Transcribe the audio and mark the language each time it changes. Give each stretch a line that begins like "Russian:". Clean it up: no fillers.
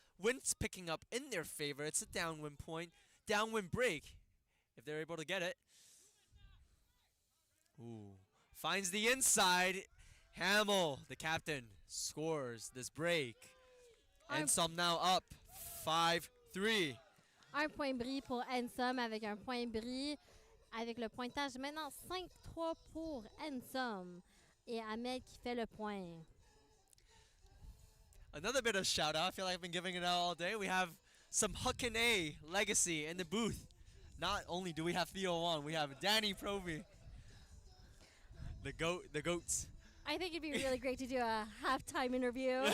English: Wind's picking up in their favor. It's a downwind point. Downwind break, if they're able to get it. Ooh. Finds the inside. Hamill, the captain, scores this break. NSOM now up 5-3.
French: Un point bris pour NSOM avec un point bris avec le pointage maintenant 5-3 pour NSOM. Et Ahmed qui fait le point.
English: Another bit of shout out. I feel like I've been giving it out all day. We have some Huck and A legacy in the booth. Not only do we have Theo Wong, we have Danny Proby. The goats. I think it'd be really great to do a halftime interview.